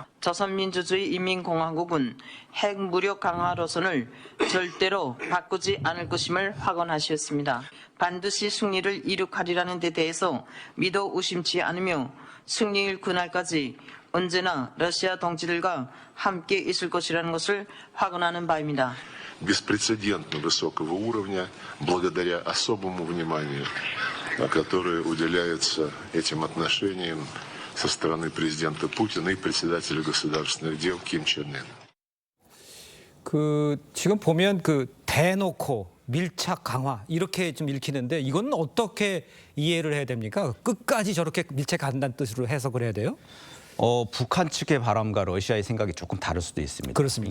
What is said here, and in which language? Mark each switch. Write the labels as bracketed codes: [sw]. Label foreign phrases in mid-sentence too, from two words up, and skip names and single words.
[ko] 조선민주주의 인민공화국은 핵 무력 강화 노선을 절대로 바꾸지 않을 것임을 확언하셨습니다. 반드시 승리를 이룩하리라는 데 대해서 믿어 의심치 않으며 승리일 그날까지 언제나 러시아 동지들과 함께 있을 것이라는 것을 확언하는 바입니다. [ru] Беспрецедентно высокого уровня, благодаря особому вниманию, которое уделяется этим отношениям со стороны президента Путина и председателя государственных дел Ким Чен Ына. [ko] 그 지금 보면 그 대놓고 밀착 강화 이렇게 좀 읽히는데 이건 어떻게 이해를 해야 됩니까? 끝까지 저렇게 밀착한다는 뜻으로 해석을 해야 돼요? 북한 측의 바람과 러시아의 생각이 조금 다를 수도 있습니다. 그렇습니까?